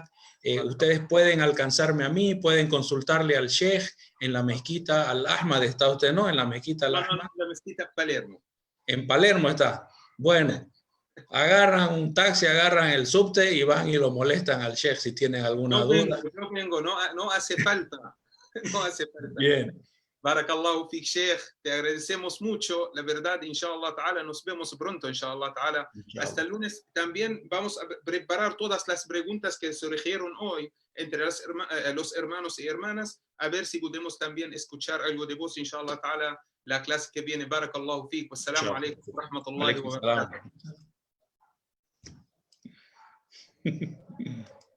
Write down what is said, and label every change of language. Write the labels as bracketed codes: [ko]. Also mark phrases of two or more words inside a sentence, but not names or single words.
[es] Ustedes pueden alcanzarme a mí, pueden consultarle al Sheikh en la mezquita Al-Ahmad. ¿Está usted, no? En la mezquita Al-Ahmad. No, la mezquita Palermo. En Palermo está. Bueno, agarran un taxi, agarran el subte y van y lo molestan al Sheikh si tienen alguna duda. No hace falta. No hace falta. Bien. [ar] بارك الله فيك شيخ. [es] Te agradecemos mucho. La verdad, [ar] إن شاء الله تعالى, [es] nos vemos pronto, [ar] إن شاء الله تعالى. [es] Hasta el lunes. También vamos a preparar todas las preguntas que surgieron hoy entre los hermanos y hermanas, a ver si podemos también escuchar algo de vos, [ar] إن شاء الله تعالى, [es] la clase que viene. [ar] بارك الله فيك. والسلام عليكم ورحمة الله وبركاته.